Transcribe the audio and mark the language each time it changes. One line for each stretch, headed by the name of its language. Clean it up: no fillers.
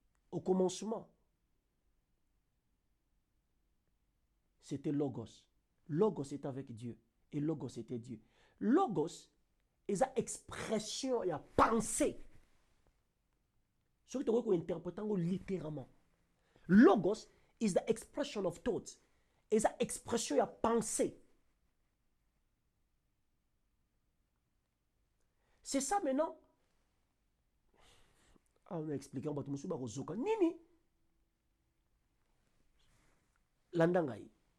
French: Au commencement, c'était Logos. Logos était avec Dieu. Et Logos était Dieu. Logos est une expression, il y a pensée. Ce que tu peux interpréter littéralement.
English: Logos is the expression of thoughts.
French: Et une expression, il y a pensée. C'est ça maintenant. Ah, on a expliqué, on va te montrer Rozoka. Nini. Landangai.